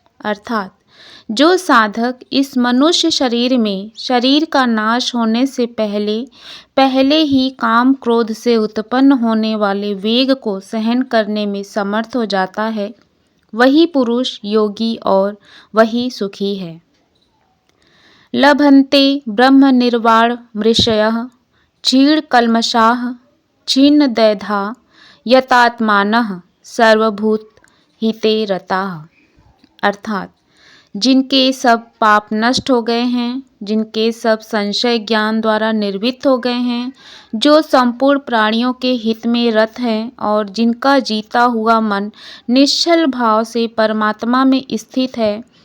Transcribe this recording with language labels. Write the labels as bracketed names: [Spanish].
[Hindi] अर्थात जो साधक इस मनुष्य शरीर में शरीर का नाश होने से पहले ही काम क्रोध से उत्पन्न होने वाले वेग को सहन करने में समर्थ हो जाता है, वही पुरुष योगी और वही सुखी है। [Sanskrit] लभन्ते ब्रह्म निर्वाण मृषयः क्षीण कल्मषाः छिन्न दैधा यतात्मानः सर्वभूत हिते रताः। [Hindi] अर्थात जिनके सब पाप नष्ट हो गए हैं, जिनके सब संशय ज्ञान द्वारा निर्वित हो गए हैं, जो संपूर्ण प्राणियों के हित में रत हैं और जिनका जीता हुआ मन निश्चल भाव से परमात्मा में स्थित है,